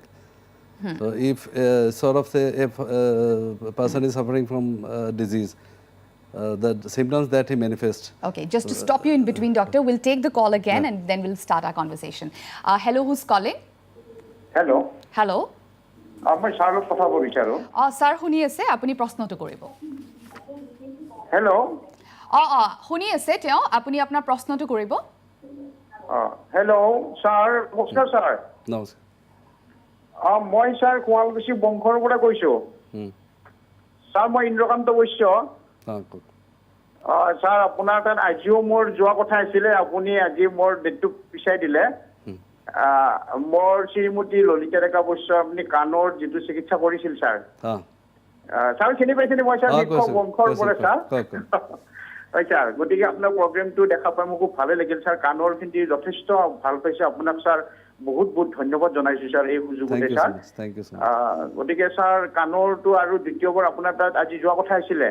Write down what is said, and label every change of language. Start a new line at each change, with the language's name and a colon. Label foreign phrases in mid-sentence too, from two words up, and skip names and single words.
English: So if sort of say if a person is suffering from disease, the symptoms that he manifests. Okay, just to stop you in between, doctor, we'll take the call again and then we'll start our conversation. Hello, who's calling? Hello. Hello. I'm Charlotte Patabo Richaro.
Assamese: ছাৰ, শুনি আছে, আপুনি প্ৰশ্ন টো কৰিব. Hello. শুনি আছে, তেও, আপুনি আপোনাৰ প্ৰশ্ন টো কৰিব. Hello, sir. Namaskar, sir. Namaskar. মই স্যার কোৱালকুছি বংশৰ পৰা কৈছো স্যাৰ মই ইন্দ্ৰকান্ত বৈশ্য স্যাৰ আপোনাৰ তাত আজিও মোৰ যোৱা কথা আছিলে আপুনি আজি মোৰ ডেটটো পিছাই দিলে মোৰ শ্ৰীমতী ললিতা ডেকা বৈশ্য আপুনি কাণৰ যিটো চিকিৎসা কৰিছিল স্যাৰ স্যাৰ চিনি পাইছেনে মই স্যাৰ বংশৰ পৰা স্যাৰ হয় স্যাৰ গতিকে আপোনাৰ প্ৰগ্ৰামটো দেখা পাই মোক খুব ভালে লাগিল স্যাৰ কাণৰ কিন্তু যথেষ্ট ভাল পাইছে আপোনাক স্যাৰ বহুত বহুত ধন্যবাদ জনাইছো স্যাৰ এই সুযোগতে স্যাৰ গতিকে স্যাৰ কাণৰটো আৰু দ্বিতীয়বাৰ আপোনাৰ তাত আজি যোৱা কথা আছিলে